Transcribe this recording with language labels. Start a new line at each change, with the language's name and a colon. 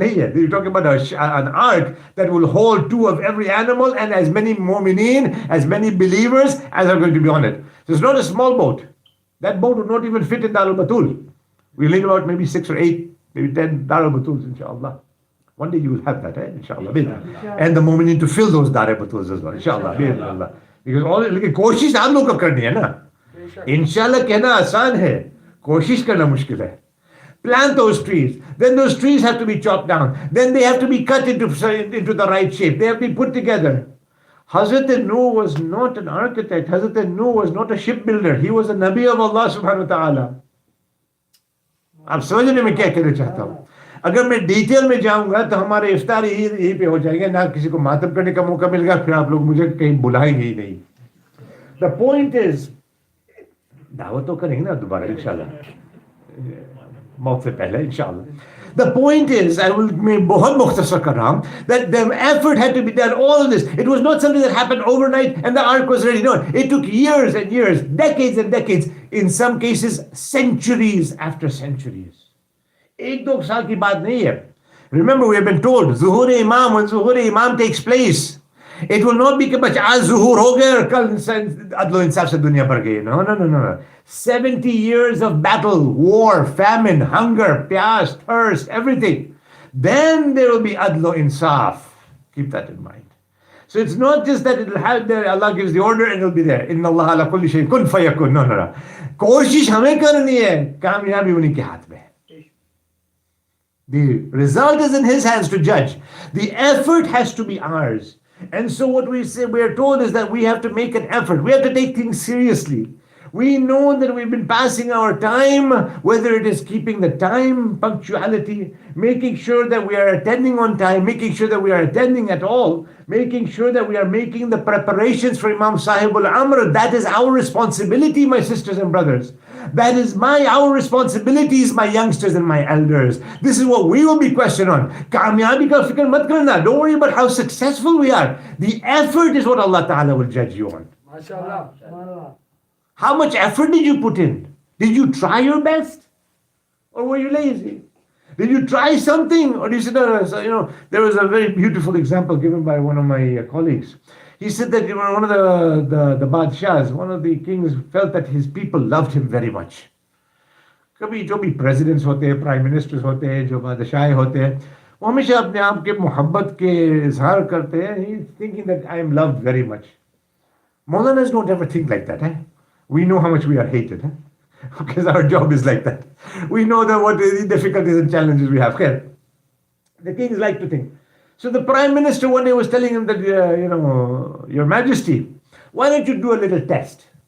English: You're talking about an ark that will hold 2 of every animal and as many Momineen, as many believers as are going to be on it. So it's not a small boat. That boat would not even fit in Darul Batool. We'll need about maybe 6 or 8, maybe 10 Darul Batools, inshallah. One day you will have that, inshallah. And the Momineen to fill those Darul Batools as well, inshallah. Because
Hindi: कोशिश आप लोग को करनी है ना. इंशाल्लाह कहना आसान है, कोशिश करना मुश्किल है.
English: Plant those trees. Then those trees have to be chopped down. Then they have to be cut into the right shape. They have to be put together. Hazrat Nuh was not an architect. Hazrat Nuh was not a shipbuilder. He was a Nabi of Allah subhanahu wa ta'ala.
Hindi: आप समझने में क्या कहना चाहता हूँ? अगर मैं detail में जाऊंगा तो हमारे इफ्तार यहीं पे हो जाएंगे, ना किसी को मातम करने का मौका मिलेगा, फिर आप लोग मुझे कहीं बुलाएंगे ही नहीं.
English: The point is,
Hindi: दावत तो करेंगे ना दोबारा इंशाल्लाह, मौत से पहले इंशाल्लाह.
English: The point is,
Hindi: मैं बहुत मुख्तसर कर रहा हूँ,
English: that the effort had to be done, all of this. It was not something that happened overnight and the ark was ready. No, it took years and years, decades and decades, in some cases centuries after centuries.
Hindi: एक दो साल की बात नहीं है.
English: Remember, we have been told, Zuhur Imam, when Zuhur Imam takes place, it will not be
Hindi: कि बस आज zuhur हो गए और कल अदलो इंसाफ से दुनिया भर गई.
English: No. 70 years of battle, war, famine, hunger, pyas, thirst, everything. Then there will be adlo insaf. Keep that in mind. So it's not just that it will have there, Allah gives the order and it will be there.
Arabic: Inna Allah ala kulli shayin kun fayakun.
English: No.
Hindi: कोशिश हमें करनी है, कामयाबी उन्हीं के हाथ में.
English: The result is in His hands to judge. The effort has to be ours. And so what we are told is that we have to make an effort. We have to take things seriously. We know that we've been passing our time, whether it is keeping the time, punctuality, making sure that we are attending on time, making sure that we are attending at all, making sure that we are making the preparations for Imam Sahib al-Amr. That is our responsibility, my sisters and brothers. That is our responsibilities, my youngsters and my elders. This is what we will be questioned on.
Hindi: Kamyabi ka fikr mat karna.
English: Don't worry about how successful we are. The effort is what Allah Ta'ala will judge you on. MashaAllah. How much effort did you put in? Did you try your best? Or were you lazy? Did you try something? Or did you say, no, there was a very beautiful example given by one of my colleagues. He said that one of the Badshahs, one of the kings, felt that his people loved him very much.
Hindi: कभी जो भी presidents होते हैं, prime ministers होते हैं, जो बादशाह होते हैं, वो हमेशा अपने आप के मोहब्बत के इजहार करते हैं.
English: He's thinking that I am loved very much. Maulanas don't ever think like that. We know how much we are hated. Because our job is like that. We know that what the difficulties and challenges we have. The kings like to think. So the prime minister one day was telling him that, Your Majesty, why don't you do a little test?